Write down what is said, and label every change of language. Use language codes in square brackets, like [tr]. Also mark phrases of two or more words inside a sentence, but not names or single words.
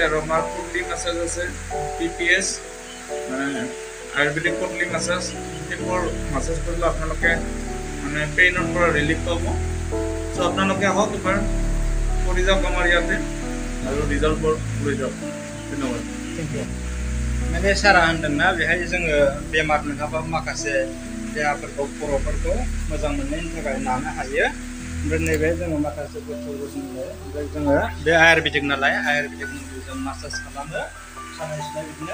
[as] আৰু আমাৰ কুণ্ডলি মাছাজ আছে, PPS, আয়ুৰ্বেদিক কুণ্ডলি মাছাজ। সেইবোৰ মাছাজ কৰিলে আপোনালোকে পেইনৰ পৰা ৰিলিফ পাব। চ' আপোনালোকে আহক, এবাৰ কৰি যাওক আমাৰ ইয়াতে, আৰু ৰিজাল্টবোৰ লৈ যাওক। ধন্যবাদ। [brx] माने सारा होनदोंना, बेहाय जोङो बेमार नङाबा माखासे देहाफोरखौ, खर'फोरखौ मोजां मोननायनि थाखाय नानो हायो। ओमफ्राय नैबे जोङो माखासे बुस्थुफोर नुयो। ओमफ्राय जोङो बे आयुर्वेदिक नालाय, आयुर्वेदिक मुलिजों मासाज खालामो, सानाय सुनाय बिदिनो।